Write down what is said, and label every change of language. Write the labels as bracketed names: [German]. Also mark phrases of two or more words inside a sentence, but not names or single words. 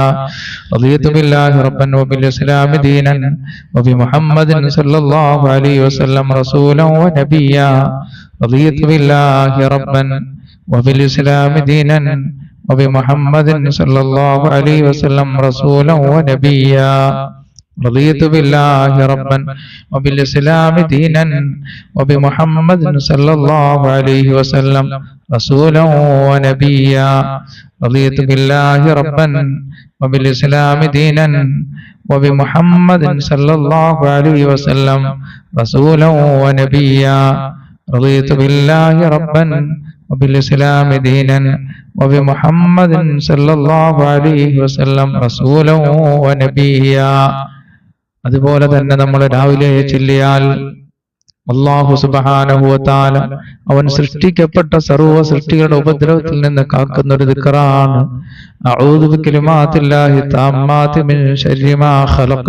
[Arabic] رضيت بالله ربا وبالإسلام دينا وبمحمد صلى الله عليه وسلم رسولا ونبيا. رضيت بالله ربا وبالإسلام دينا وبمحمد صلى الله عليه وسلم رسولا ونبيا. رضيت بالله ربا وبالإسلام دينا وبمحمد صلى الله عليه وسلم رسولا ونبيا. رضيت بالله ربا وبالإسلام دينا وبمحمد صلى الله عليه وسلم رسولا ونبيا. رضيت بالله ربا وبالإسلام دينا وبمحمد صلى الله عليه وسلم رسولا ونبيا. [Malayalam] അതുപോലെ തന്നെ നമ്മൾ രാവിലെ ചൊല്ലിയാൽ അല്ലാഹു [Arabic] سبحانه وتعالى [Malayalam] അവൻ സൃഷ്ടിക്കപ്പെട്ട സർവ്വ സൃഷ്ടികളുടെ ഉപദ്രവത്തിൽ നിന്ന് കാക്കുന്ന ഒരു ദിക്റാണ്. [Arabic] أعوذ بكلمات الله التامات من شر ما خلق.